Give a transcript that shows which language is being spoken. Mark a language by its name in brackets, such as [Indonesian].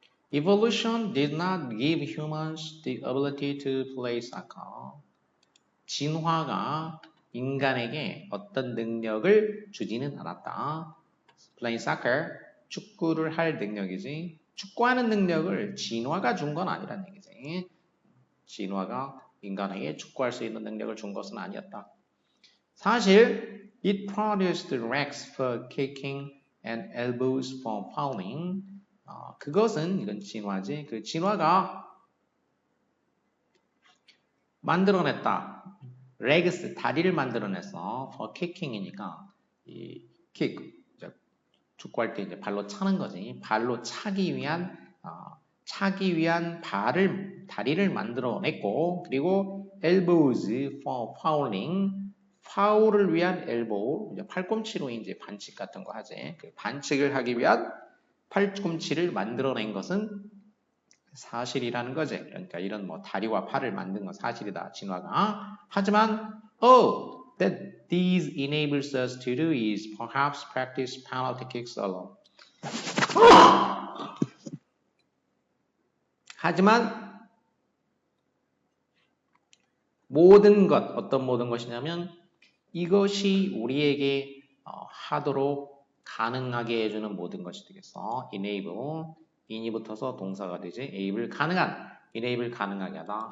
[English] Evolution did not give humans the ability to play soccer. [Korean] 진화가 인간에게 어떤 능력을 주지는 않았다. Play soccer, 축구를 할 능력이지. 축구하는 능력을 진화가 준 건 아니란 얘기지. 진화가 인간에게 축구할 수 있는 능력을 준 것은 아니었다. [English] 사실 it produced legs for kicking and elbows for fouling. [Korean] 그것은 이건 진화지. 그 진화가 만들어냈다. legs 다리를 만들어냈어. for kicking이니까 이 kick 축구할 때 이제 발로 차는 거지. 발로 차기 위한 다리를 만들어냈고 그리고 [English] elbows for fouling [Korean] 파울을 위한 엘보우, 팔꿈치로 이제 반칙 같은 거 하지. 그 반칙을 하기 위한 팔꿈치를 만들어낸 것은 사실이라는 거지. 그러니까 이런 뭐 다리와 팔을 만든 건 사실이다. 진화가. [English] 하지만 that these enables us to do is perhaps practice penalty kicks alone. [Korean] 하지만 모든 것, 어떤 모든 것이냐면 이것이 우리에게 하도록 가능하게 해주는 모든 것이 되겠어. enable, in이 붙어서 동사가 되지. able, 가능한, enable 가능하게 하다.